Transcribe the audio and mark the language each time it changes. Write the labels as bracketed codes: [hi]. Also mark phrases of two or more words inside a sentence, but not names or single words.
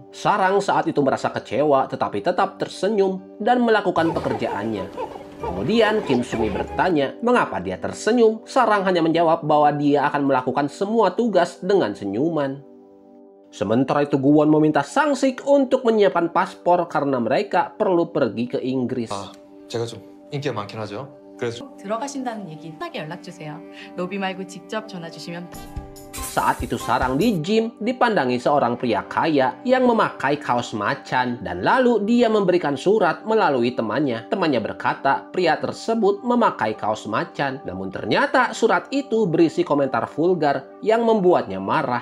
[id] Sarang saat itu merasa kecewa tetapi tetap tersenyum dan melakukan pekerjaannya. Kemudian Kim Sumi bertanya mengapa dia tersenyum. Sarang hanya menjawab bahwa dia akan melakukan semua tugas dengan senyuman. Sementara itu Guwon meminta Sang-sik untuk menyiapkan paspor karena mereka perlu pergi ke Inggris. [ko] 제가 좀 인기가 많긴 하죠. 그래서 들어가신다는 얘기 편하게 연락 주세요. 로비 말고 직접 전화 주시면. [id] Saat itu Sarang di gym dipandangi seorang pria kaya yang memakai kaos macan dan lalu dia memberikan surat melalui temannya. Temannya berkata pria tersebut memakai kaos macan, namun ternyata surat itu berisi komentar vulgar yang membuatnya marah.